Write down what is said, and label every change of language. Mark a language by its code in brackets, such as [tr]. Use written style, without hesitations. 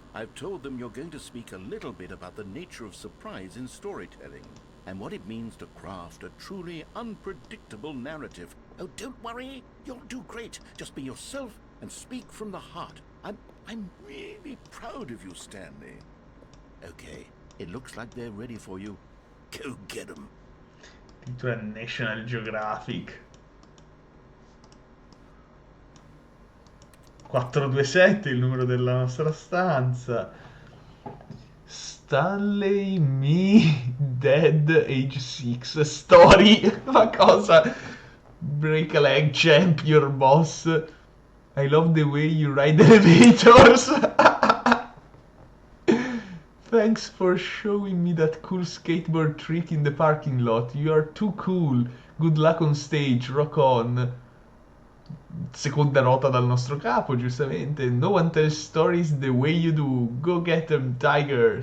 [en] I've told them you're going to speak a little bit about the nature of surprise in storytelling and what it means to craft a truly unpredictable narrative. Oh, don't worry, you'll do great. Just be yourself and speak from the heart. I'm really proud of you, Stanley. Okay, it looks like they're ready for you. Go get them. [it] Titolo è National Geographic. 427 il numero della nostra stanza. [en] Stanley Me Dead Age 6 Story. [it] Ma cosa? [en] Break a leg, champ, your boss. I love the way you ride elevators. Thanks for showing me that cool skateboard trick in the parking lot. You are too cool. Good luck on stage, rock on. [it] Seconda nota dal nostro capo, giustamente. [en] No one tells stories the way you do. Go get them, Tiger.